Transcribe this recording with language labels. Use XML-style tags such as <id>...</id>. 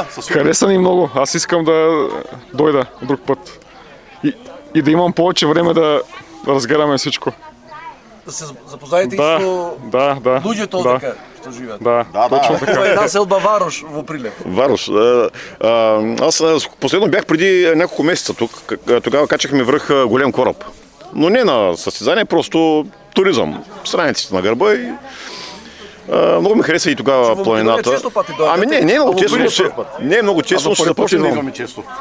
<bg>Хареса ни много, аз искам да дойда друг път. И да имам повече време да разгледаме всичко.</bg> <mk>Да се запознаете и с луѓето дека што живеат.</mk> <bg>Точно така.</bg> <mk>Една селба Варош во Прилеп.</mk> <bg>Варош. Аз последно бях преди няколко месеца тук. Тогава качахме връх Голем кораб. Но не на състезание, просто туризъм. Страниците на гърба и... много ми хареса и тогава планината. Ами не е много често. Не е много често, ще започнем да идваме често.</bg>